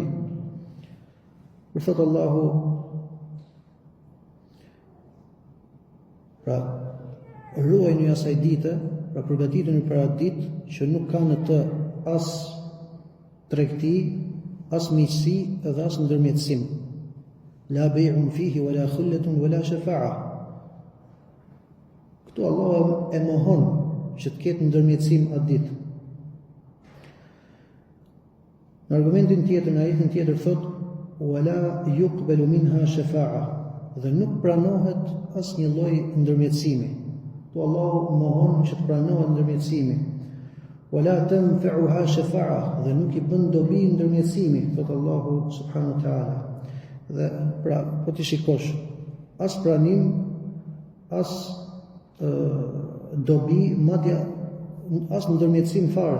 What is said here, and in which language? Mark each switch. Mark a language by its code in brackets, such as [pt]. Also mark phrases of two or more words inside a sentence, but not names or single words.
[sq] Kur thot Allahu, pra ruajini asaj dite, pra përgatituni për atë ditë që nuk ka në të as tregti, as miqësi edhe as ndërmjetësim. [ar] لا بيع فيه ولا خلة ولا شفاعة. [sq] Këtu Allah e mohon që të ketë ndërmjetësim atë ditë. Në argumentin tjetër, në ajetin tjetër thot, [ar] ولا يقبل منها شفاعة, [sq] dhe nuk pranohet asnjë lloj ndërmjetësimi. Tu Allahu mohon që të pranohet ndërmjetësimi. [ar] ولا تنفعها شفاعة, [sq] dhe nuk I bën dobi ndërmjetësimi, thot Allahu [ar] سبحانه وتعالى. [sq] Dhe pra, po ti shikosh, as pranim, as dobi, madje as ndërmjetësim fare.